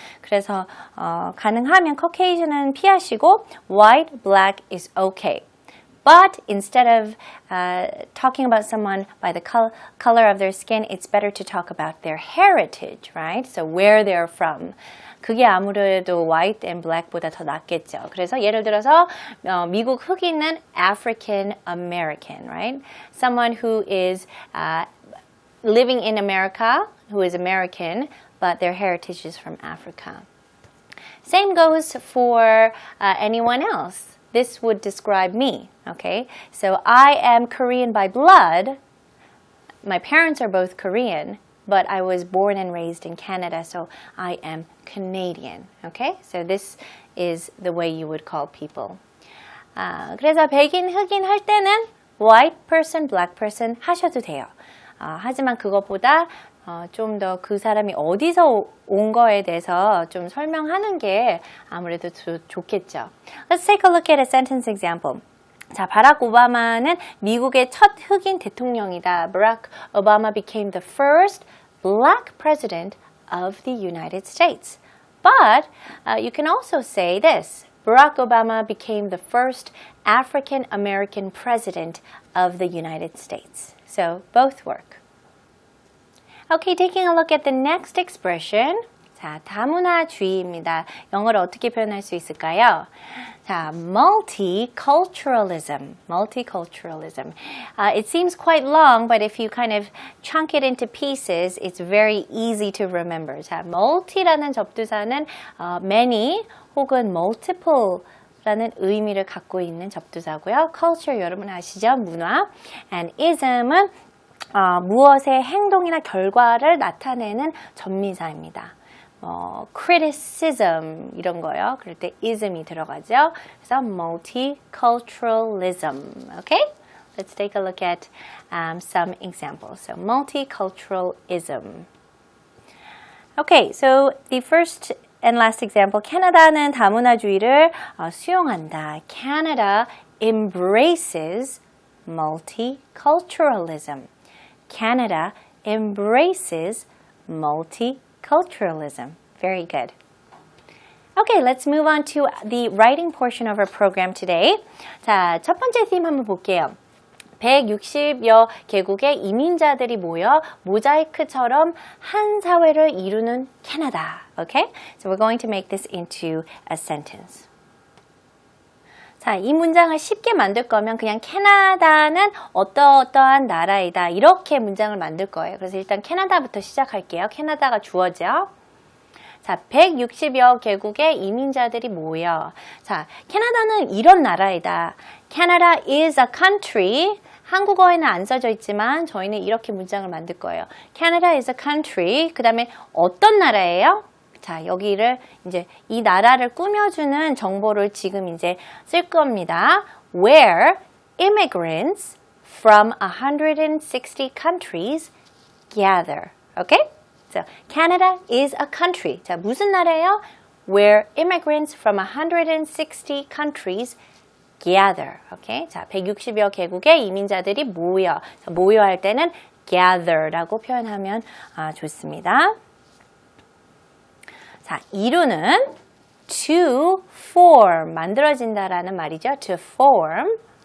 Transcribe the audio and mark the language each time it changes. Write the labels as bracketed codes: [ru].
[ko] 그래서 가능하면 Caucasian은 피하시고 [en] white, black is okay. But instead of talking about someone by the color of their skin, it's better to talk about their heritage, right? So where they're from. [ko] 그게 아무래도 white and black보다 더 낫겠죠. 그래서 예를 들어서 미국 흑인은 African American, right? [en] Someone who is living in America, who is American, but their heritage is from Africa. Same goes for anyone else. This would describe me, okay? So I am Korean by blood. My parents are both Korean, but I was born and raised in Canada, so I am Canadian, okay? So this is the way you would call people. [ko] 그래서 백인, 흑인 할 때는 white person, black person 하셔도 돼요. 하지만 그것보다 좀 더 그 사람이 어디서 온 거에 대해서 좀 설명하는 게 아무래도 좋겠죠. [en] Let's take a look at a sentence example. [ko] 자, 바락 오바마는 미국의 첫 흑인 대통령이다. [en] Barack Obama became the first black president of the United States. But you can also say this. Barack Obama became the first African American president of the United States. So both work. Okay, taking a look at the next expression. [ko] 자, 다문화주의입니다. 영어로 어떻게 표현할 수 있을까요? [en] 자, multiculturalism. Multiculturalism. It seems quite long, but if you kind of chunk it into pieces, it's very easy to remember. [ko] 자, multi라는 접두사는 many 혹은 multiple 라는 의미를 갖고 있는 접두사고요. culture 여러분 아시죠? 문화. And ism은 무엇의 행동이나 결과를 나타내는 전미사입니다. criticism 이런 거요. 그럴 때 ism이 들어가죠. [en] 그래서 multiculturalism. Okay? Let's take a look at some examples. So multiculturalism. Okay, so the first and last example. [ko] 캐나다는 다문화주의를 수용한다. [en] Canada embraces multiculturalism. Canada embraces multiculturalism. Very good. Okay, let's move on to the writing portion of our program today. [ko] 자, 첫 번째 theme 한번 볼게요. 160여 개국의 이민자들이 모여 모자이크처럼 한 사회를 이루는 캐나다. [en] Okay? So we're going to make this into a sentence. [ko] 자, 이 문장을 쉽게 만들 거면 그냥 캐나다는 어떠한 나라이다. 이렇게 문장을 만들 거예요. 그래서 일단 캐나다부터 시작할게요. 캐나다가 주어져. 자, 160여 개국의 이민자들이 모여. 자, 캐나다는 이런 나라이다. [en] Canada is a country. [ko] 한국어에는 안 써져 있지만 저희는 이렇게 문장을 만들 거예요. [en] Canada is a country. [ko] 그 다음에 어떤 나라예요? 자, 여기를 이제 이 나라를 꾸며주는 정보를 지금 이제 쓸 겁니다. [en] Where immigrants from 160 countries gather. Okay? So, Canada is a country. [ko] 자, 무슨 나라예요? [en] Where immigrants from 160 countries gather. Okay? [ko] 자, 160여 개국의 이민자들이 모여. 자, 모여할 때는 gather라고 표현하면 좋습니다. 자, 이루는 to form, 만들어진다라는 말이죠. [en] to form.